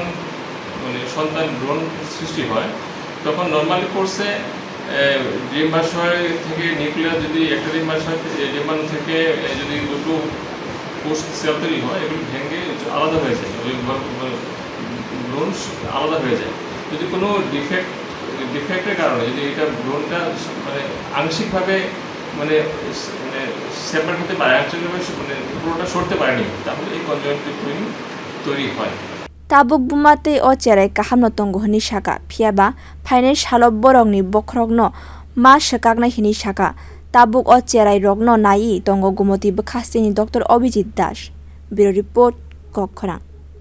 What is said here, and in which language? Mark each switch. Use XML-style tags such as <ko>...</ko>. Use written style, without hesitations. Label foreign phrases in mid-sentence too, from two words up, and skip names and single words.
<bn>মানে সন্তান ভ্রূণ সৃষ্টি হয় তখন নর্মালি কোর্সে ডিম্বাশয় থেকে নিউক্লিয়াস যদি একটা ডিম্বাশয় ডিম্বাণু থেকে যদি দুটো কোষ সেল তৈরি হয় এগুলো ভেঙে আলাদা হয়ে যায় ভ্রূণ আলাদা হয়ে যায় যদি কোনো ডিফেক্টের কারণে যদি এটা ভ্রূণটা মানে আংশিকভাবে মানে সেপারেট হতে পারে আংশিকভাবে মানে পুরোটা সরতে পারেনি তাহলে এই</bn> <en>conjunctive twin</en> <bn>তৈরি হয়</bn> <trp>Tabok bumate o cherai kaham no tongo hini saka phiaba phainai salo borok ni bokhorok no ma sakaknai hini saka tabok o cherai rok no naiwi tongo Gomati bwkhaste ni Dr. Abhijit das</trp> <en>Bureau Report</en> <trp>Khorok</trp>